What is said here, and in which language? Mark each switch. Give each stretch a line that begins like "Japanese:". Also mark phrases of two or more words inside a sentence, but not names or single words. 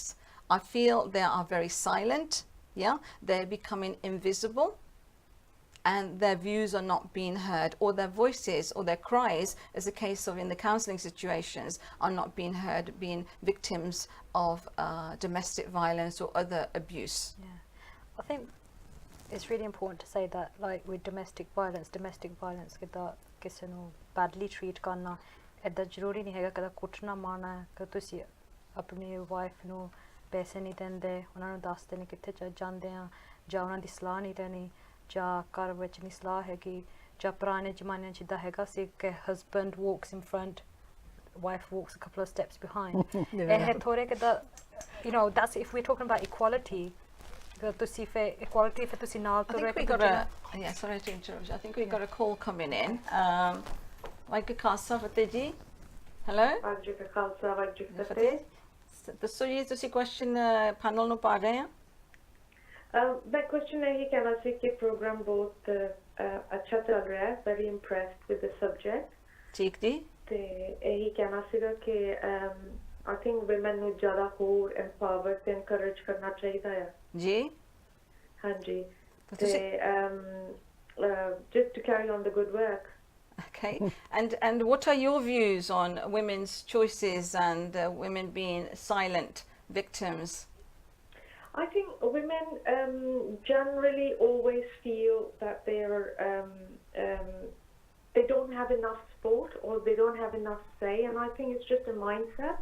English: I feel they are very silent, they're becoming invisible and their views are not being heard or their voices or their cries as a case of in the counselling situations are not being heard being victims of domestic violence or other abuse. I think it's really important to say that like with domestic violence
Punjabi: ਕਿੱਦਾਂ ਕਿਸੇ ਨੂੰ
English: badly treat
Punjabi: ਕਰਨਾ ਇੱਦਾਂ ਜ਼ਰੂਰੀ ਨਹੀਂ ਹੈਗਾ ਕਦਾ ਕੁੱਟਣਾ ਮਾਰਨਾ ਕਿ ਤੁਸੀਂ ਆਪਣੀ ਵਾਈਫ ਨੂੰ ਪੈਸੇ ਨਹੀਂ ਦਿੰਦੇ ਉਹਨਾਂ ਨੂੰ ਦੱਸਦੇ ਨਹੀਂ ਕਿੱਥੇ ਜਾਂਦੇ ਆ ਜਾਂ ਉਹਨਾਂ ਦੀ ਸਲਾਹ ਨਹੀਂ ਲੈਣੀ ਜਾਂ ਘਰ ਵਿੱਚ ਨਹੀਂ ਸਲਾਹ ਹੈਗੀ ਜਾਂ ਪੁਰਾਣੇ ਜ਼ਮਾਨੇ ਜਿੱਦਾਂ ਹੈਗਾ ਸੀ ਕਿ
English: husband walks in front wife walks a couple of steps behind
Punjabi: ਇਹ ਥੋੜੇ ਕਿੱਦਾਂ
English: that's if we're talking about equality
Punjabi: ਤੁਸੀਂ ਫਿਰ equality ਫਿਰ ਤੁਸੀਂ ਨਾਲ
English: I think we got a sorry to interrupt you. I think we got a call coming in
Punjabi: ਵਾਹਿਗੁਰੂ ਖਾਲਸਾ ਫਤਿਹ ਜੀ
English: hello
Punjabi: ਵਾਹਿਗੁਰੂ ਖਾਲਸਾ ਵਾਹਿਗੁਰੂ ਫਤਿਹ ਦੱਸੋ ਜੀ ਤੁਸੀਂ ਕੁਐਸਚਨ ਪੈਨਲ ਨੂੰ ਪਾ ਰਹੇ ਆ
Hindi: मैं क्वेश्चन यही कहना सी कि प्रोग्राम बहुत अच्छा चल रहा है
English: very impressed with the subject
Hindi: ठीक जी
Punjabi: ਤੇ ਇਹੀ ਕਹਿਣਾ ਸੀਗਾ कि
English: I think women
Punjabi: ਨੂੰ ਜ਼ਿਆਦਾ ਹੋਰ empower ਤੇ encourage ਕਰਨਾ ਚਾਹੀਦਾ ਹੈ ਜੀ ਹਾਂਜੀ ਤੇ
English: just to carry on the good work. Okay, and what are your views on women's choices and women being silent victims? I think women generally always feel that they don't have enough support or they don't have enough say, and I think it's just a mindset.